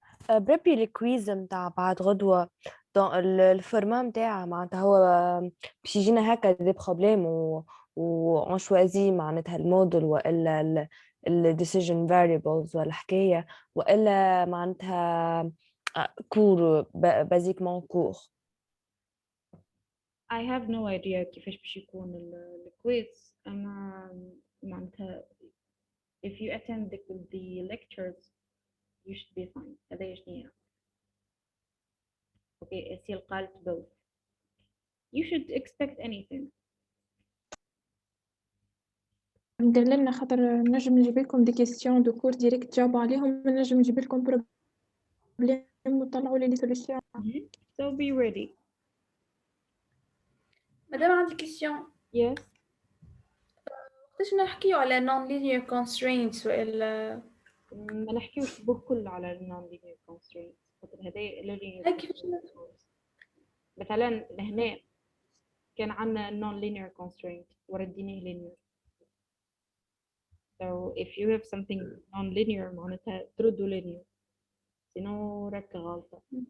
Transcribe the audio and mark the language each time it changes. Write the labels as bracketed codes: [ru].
[ar] بريبي الكويز متاع بعد غدوة الفورما متاعها معناتها هو باش يجينا هكا دي بروبليم و شوازي معناتها الموديل والا ال decision variables ولا حكاية والا معناتها كور بازيكمون كور. [en] I have no idea [ar] كيفاش باش يكون الكويز. أما معناتها [en] if you attend the lectures you should be fine. [ar] هذا شنو okay SL قالت both. [en] You should expect anything. [ar] ندير لنا خاطر نجم نجيب لكم دي كيستيون دو كور ديريكت جاوبوا عليهم، نجم نجيب لكم بروبليم وطلعوا لي سوليوشن. [en] So be ready. [ar] مادام عندي كيسيون، [en] Yes. [ar] وقتاش نحكيو على non-linear constraints وإلا ما نحكيوش بكل على non-linear constraints خاطر هذا linear كيفاش مثلا هنا كان عندنا non-linear constraint ورديناه linear. [en] So if you have something non-linear [ar] معناتها تردو linear سينو راك غلطة.